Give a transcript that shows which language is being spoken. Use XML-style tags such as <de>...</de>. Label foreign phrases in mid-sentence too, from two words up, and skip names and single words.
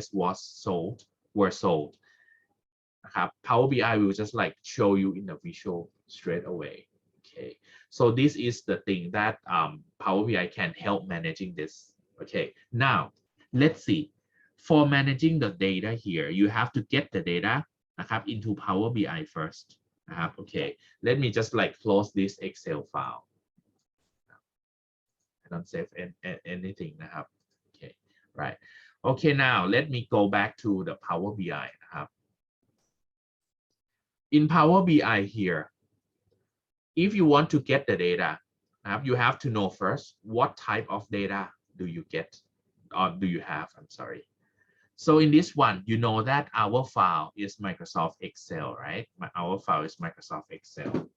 <en>were sold</en> <th>นะครับ</th> <en>Power BI will just like show you in the visual straight away okay so this is the thing that Power BI can help managing this okay now let's see for managing the data here you have to get the data</en> <th>นะครับ</th> <en>into Power BI first</en> <th>นะครับ</th> <en>okay let me just like close this Excel file I don't save anything</en> <th>นะครับ</th> <en>okay right okay now let me go back to the Power BI</en> <th>นะครับ</th> <en>in Power BI here if you want to get the data you have to know first what type of data do you get or do you have I'm sorry so in this one you know that our file is Microsoft Excel right our file is Microsoft Excel</en>